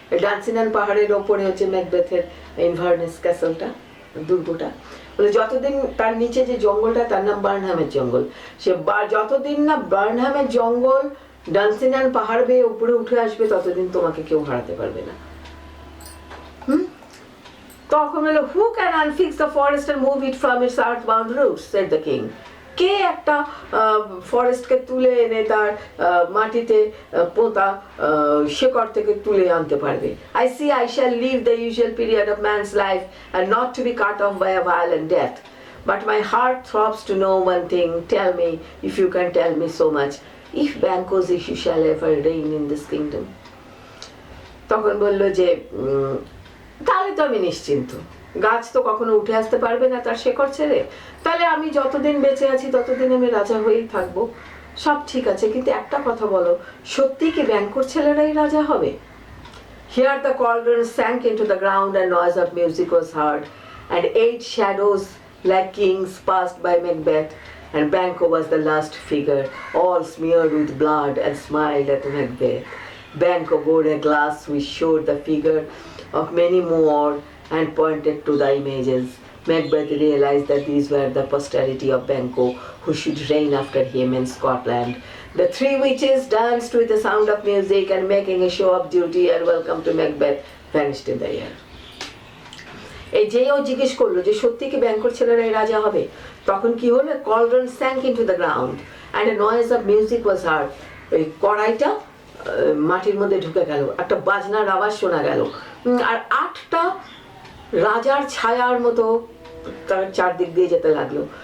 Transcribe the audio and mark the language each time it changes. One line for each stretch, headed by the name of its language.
Bangla: ডান্সিনান পাহাড়ের ওপরে হচ্ছে ম্যাকবেথের ইনভারনেস ক্যাসেলটা, দুর্গটা। বলে যতদিন তার নিচে যে জঙ্গলটা, তার নাম বার্নহামের জঙ্গল, সে যতদিন না বার্নহামের জঙ্গল ডান্সিনান পাহাড় বেয়ে উপরে উঠে আসবে, ততদিন তোমাকে কেউ হারাতে পারবে না। তখন হলো,
English: who can unfix the forest and move it from its earthbound roots, said the king.
Bangla: কে একটা ফরেস্টকে তুলে এনে তার মাটিতে পোঁতা শেকড় থেকে তুলে আনতে পারবে?
English: I see I shall leave the usual period of man's life and not to be cut off by a violent death. But my heart throbs to know one thing. Tell me, if you can tell me so much, if Banquo's issue shall ever reign in this kingdom.
Bangla: তখন বলল যে তাহলে তো আমি নিশ্চিন্ত, গাছ তো কখনো উঠে আসতে পারবে না তার শেকড় ছেড়ে, তাহলে আমি যতদিন বেঁচে আছি ততদিন আমি রাজা হয়েই থাকবো, সব ঠিক আছে। কিন্তু একটা কথা বলো, সত্যি কি ব্যাংকোর ছেলেরাই রাজা হবে?
English: Here the cauldron sank into the ground and noise of music was heard, and 8 shadows like kings passed by Macbeth, and Banquo was the last figure, all smeared with blood, and smiled at Macbeth. Banquo bore a glass which showed the figure of many more and pointed to the images. Macbeth realized that these were the posterity of Banquo, who should reign after him in Scotland. The 3 witches danced with the sound of music, and making a show of duty and welcome to Macbeth, vanished in the air.
Bangla: এই যেও জিজ্ঞেস করলো যে সত্যি কি ব্যাংকোর ছেলেরাই রাজা হবে, তখন কি হলো?
English: cauldron sank into the ground and a noise of music was heard.
Bangla: ওই কড়াইটা মাটির মধ্যে ঢুকে গেল, একটা বাজনার আওয়াজ শোনা গেল, আর 8টা রাজার ছায়ার মতো তার চারদিক দিয়ে যেতে লাগলো।